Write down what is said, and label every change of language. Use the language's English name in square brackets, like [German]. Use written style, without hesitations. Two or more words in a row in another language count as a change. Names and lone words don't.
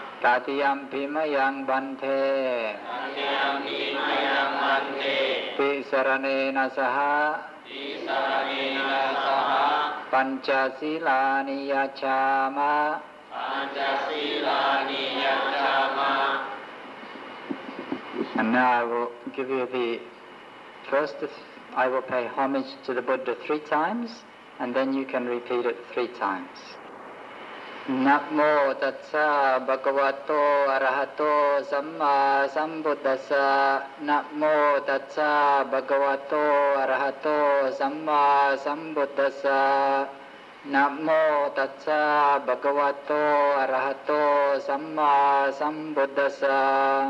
[Pali] Tatiyampi Mayang Bante, Tatiyampi Mayang Bante, Tisaranena Saha, Tisaranena Saha, Panchasilani Yachama. Panchasilani Yachama. [English] And now I will give you the first, I will pay homage to the Buddha 3 times, and then you can repeat it 3 times. [Pali] Namo Tatsa Bhagavato Arahato Samma Sambuddhassa. Namo Tatsa Bhagavato Arahato Samma Sambuddhassa. Namo Tatsa Bhagavato Arahato Samma Sambuddhassa.